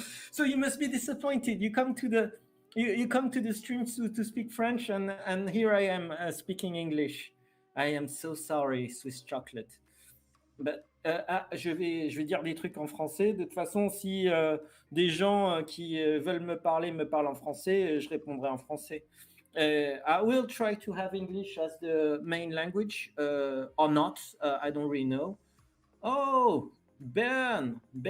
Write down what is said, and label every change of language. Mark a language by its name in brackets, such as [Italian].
[English] So you must be disappointed. You come to the stream to speak French, and here I am speaking English. I am so sorry, Swiss chocolate. But [French] je vais dire des trucs en français. De toute façon, si des gens qui veulent me parlent en français, je répondrai en français. [English] I will try to have English as the main language or not. I don't really know. Oh, Bern.